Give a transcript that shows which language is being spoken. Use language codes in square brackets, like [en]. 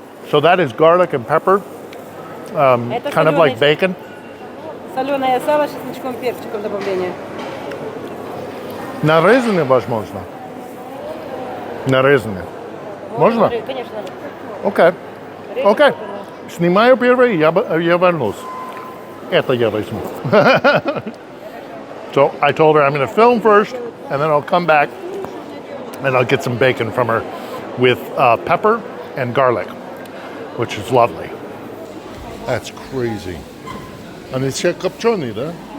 [en] So that is garlic and pepper, kind of like bacon. [ru] Соленое сало с чесночком, перчиком добавление. Нарезанный, возможно. Нарезанный. Можно? Конечно. Окей. Окей. Снимаю первый, я вернусь. Это я возьму. [en] So I told her I'm going to film first, and then I'll come back, and I'll get some bacon from her with pepper and garlic, which is lovely. That's crazy. And it's [ru] копченый, да?